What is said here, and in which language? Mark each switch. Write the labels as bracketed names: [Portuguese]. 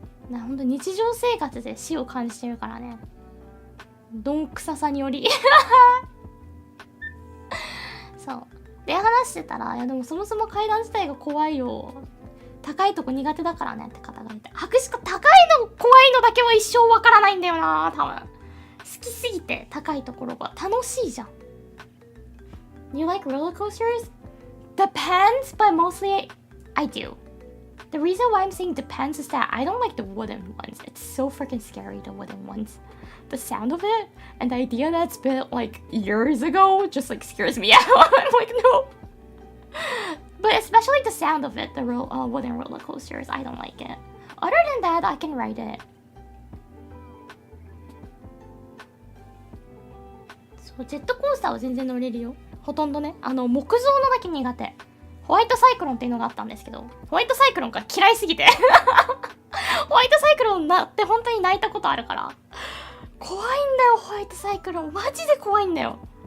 [Japanese] ほんと日常生活で死を感じてるからね。どんくささによりそうで話してたら、いやでもそもそも階段自体が怖いよ、高いとこ苦手だからねって方がいて、白鹿高いの怖いのだけは一生わからないんだよな。多分好きすぎて高いところが楽しいじゃん。 [English] You like roller coasters? Depends, but mostly I do. The reason why I'm saying depends is that I don't like the wooden ones. It's so freaking scary, the wooden ones. The sound of it and the idea that it's built like years ago just like scares me out. I'm like, no. But especially the sound of it, the wooden roller coasters, I don't like it. Other than that, I can ride it. [Japanese] そう、ジェットコースターは全然乗れるよ。ほとんどね。木造のだけ苦手。ホワイトサイクロンっていうのがあったんですけど、ホワイトサイクロンが嫌いすぎてホワイトサイクロンなって本当に泣いたことあるから、怖いんだよホワイトサイクロン。マジで怖いんだよ。